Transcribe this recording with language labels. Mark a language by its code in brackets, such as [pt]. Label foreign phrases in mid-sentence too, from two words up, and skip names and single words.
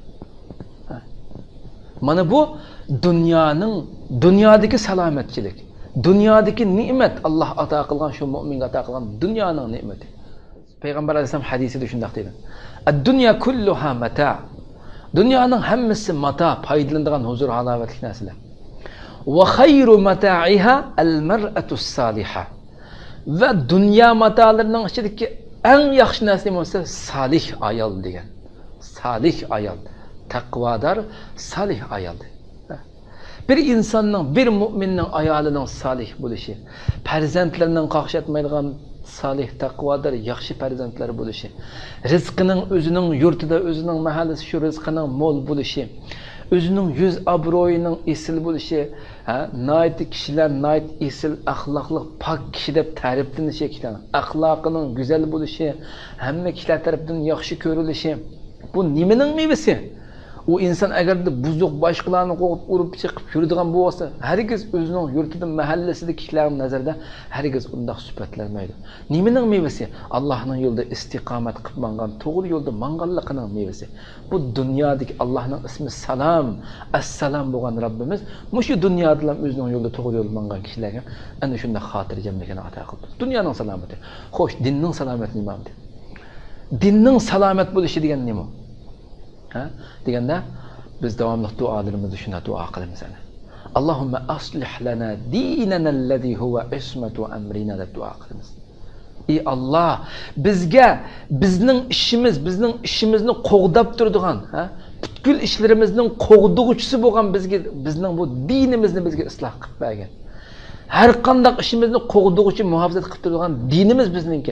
[uz] Mana bu dunyodagi salomatchilik, dunyodagi ne'mat Alloh ato qilgan, shu mu'minga ato qilgan dunyoning ne'mati. Payg'ambar alayhisalom hadisida shunday dedi. [ar] الدنيا كلها متاع'. [uz] Dunyoning hammasi mata, foydalanadigan huzur halovatli narsalar. [ar] وخير متاعها المرأة الصالحة. [uz] Va dunyo matolarining ichidagi eng yaxshi narsa bo'lsa salih ayol degan. Salih ayol. Taqvodor salih ayol. Bir insonning, bir mu'minning ayolining salih bo'lishi, farzandlarining qaqshatmaydigan salih taqvodor yaxshi farzandlar bo'lishi, rizqining o'zining yurtida, o'zining mahallasi shu rizqining mo'l bo'lishi, o'zining yuz obro'yining esil bo'lishi, nayt kishilar nayt esil axloqli pok kishi deb ta'riflanishi ekan, axloqining go'zal bo'lishi, hamma kishilar tomonidan yaxshi ko'rilishi, bu nimaning mevasi? O insan agar buzuq boshqalarni qo'yib urib chiqib yuradigan bo'lsa, hargiz o'zining yurtida, mahallasida kishilarning nazarida hargiz undaq sifatlanmaydi. Nimaning mevasi? Allohning yo'lida istiqomat qilib mangan, to'g'ri yo'lda manganligining mevasi. Bu dunyodagi Allohning ismi Salom, Assalom bo'lgan Rabbimiz mushu dunyoda ham o'zining yo'lida to'g'ri yo'lda mangan kishilarga ana shunday xotirjamlikni ato qildi. Dunyoning salomati. Xo'sh, dinning salomati nima? Dinning salomat bo'lishi degan nima? Deganda biz davomli duolarimizni shuna duo qilamiz ana. [ar] اللهم أصلح لنا ديننا الذي هو عصمة أمرنا [uz] deb duo qilamiz. Ey Alloh, bizga bizning ishimizni qo'g'dab turadigan, butkul ishlarimizning qo'g'dug'uchisi bo'lgan bizning bu dinimizni bizga isloh qilib bergin. Har qanday ishimizni qo'g'dug'uchi muhofazat qilib turadigan dinimiz bizningki.